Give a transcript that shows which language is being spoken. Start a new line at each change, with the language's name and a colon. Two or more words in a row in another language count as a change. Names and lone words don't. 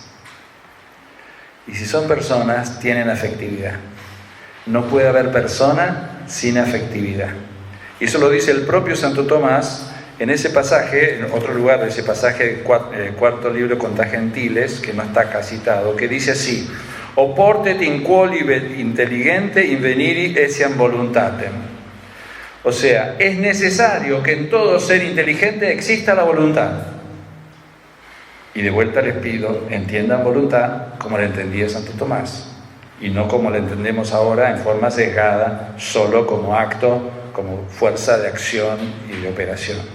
Spanish: Y si son personas, tienen afectividad. No puede haber persona sin afectividad. Y eso lo dice el propio Santo Tomás en ese pasaje, en otro lugar de ese pasaje, cuarto libro contra Gentiles, que no está acá citado, que dice así:
Latin: oportet in quoli intelligente inveniri essiam voluntatem.
Spanish: O sea, es necesario que en todo ser inteligente exista la voluntad. Y de vuelta les pido, entiendan voluntad como la entendía Santo Tomás, y no como la entendemos ahora en forma sesgada, solo como acto, como fuerza de acción y de operación.